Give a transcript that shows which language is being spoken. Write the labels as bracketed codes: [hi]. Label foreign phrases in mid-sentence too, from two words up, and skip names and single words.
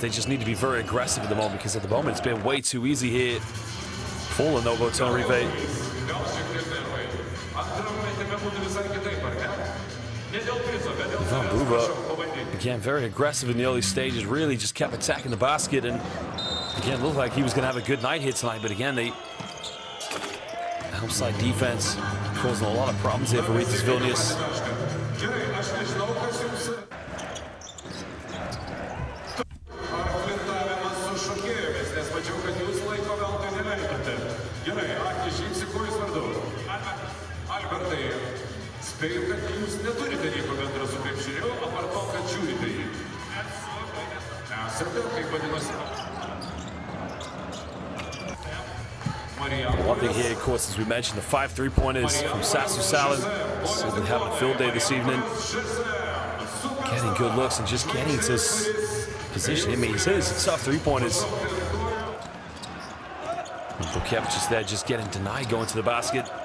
[en] they just need to be very aggressive at the moment, because at the moment it's been way too easy here for Lenovo Tenerife. [lt] būtų visai kitaip, ar ne? Ne dėl prizo, bet dėl Ivan savęs, Buba, prašau, pabandyti. [en] again, very aggressive in the early stages, really just kept attacking the basket, and again, looked like he was going to have a good night here tonight, but again, they outside defense causing a lot of problems here for Rytas Vilnius. [lt] Gerai, aš nežinau, kas jums... Ar flirtavimas su šokėjomis, nes mačiau, kad jūs laiko veltui neleidžiate. Gerai, akį žymsi, kuo jūs vardu? Albertai, spėju, kad jūs neturite nieko bendro su krepšiniu, apart to, kad žiūrite jį. Esate, kaip vadinosi? [en] One thing here, of course, as we mentioned, the 5 3-pointers from Sasu Salin. Certainly having a field day this evening. Getting good looks and just getting to position. I mean, he's hitting some tough 3-pointers. Bukevich just there, just getting denied going to the basket.